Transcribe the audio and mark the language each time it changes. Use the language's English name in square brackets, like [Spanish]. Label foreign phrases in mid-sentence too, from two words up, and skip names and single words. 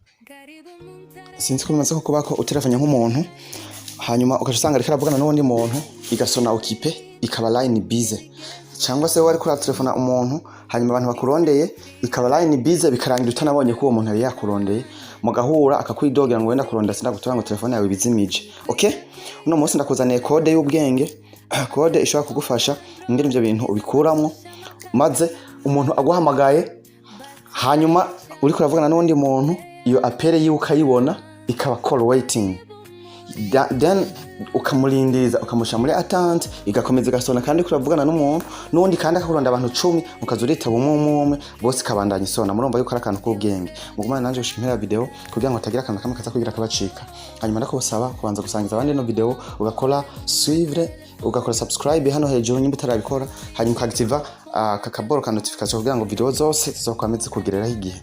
[Rundi] sinzi ko bimaze kubako utelefone nk'umuntu hanyuma ukashusanga ariko aravugana n'undi muntu igasona occupé ikaba [English] line busy [Rundi] cyangwa se wari kuri telefone umuntu hanyuma abantu bakurondeye ikaba [English] line busy [Rundi] bikarangira utanabonye ko uwo muntu yari yakurondeye mugahura akakwidogera ngo wenda kuronda sinda gutora ngo telefone yawe bizimije. Okay, uno munsi ndakuzaniye code y'ubwenge, code ishobora kugufasha ingene ivyo bintu ubikuramo maze umuntu aguhamagaye hanyuma uri kuravugana n'undi muntu iyo apere yiwe ukayibona ikaba [English] call waiting, [Rundi] then ukamurindiriza ukamusha muri attente igakomeza igasona kandi kuravugana n'umuntu n'undi kandi akakuronda abantu 10 ukazurita bumwe bose kabandanya isona. Murumva yuko ari akantu k'ubwenge mugumana nanje gushimira video kugira ngo atagira akantu kamwe kaza kugira kabacika. Hanyuma ndakubasaba kubanza gusangiza abandi no video ugakora suivre ugakora subscribe hano hejuru nyimba utarabikora hanyuma ukaactiva kakaboro ka notification kugira ngo video zose zizokwameze kugereraho igihe.